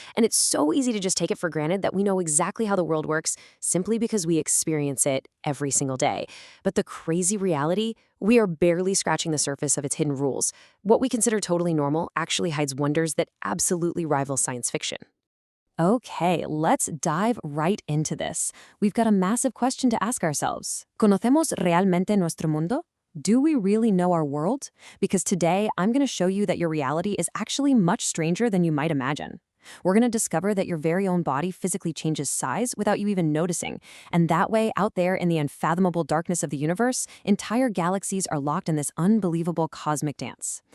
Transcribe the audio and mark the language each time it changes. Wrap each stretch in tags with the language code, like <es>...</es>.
<en>And it's so easy to just take it for granted that we know exactly how the world works simply because we experience it every single day. But the crazy reality, we are barely scratching the surface of its hidden rules. What we consider totally normal actually hides wonders that absolutely rival science fiction. Okay, let's dive right into this. We've got a massive question to ask ourselves.</en> <es>¿Conocemos realmente nuestro mundo?</es> <en>Do we really know our world? Because today, I'm going to show you that your reality is actually much stranger than you might imagine. We're going to discover that your very own body physically changes size without you even noticing. And that way, out there in the unfathomable darkness of the universe, entire galaxies are locked in this unbelievable cosmic dance.</en>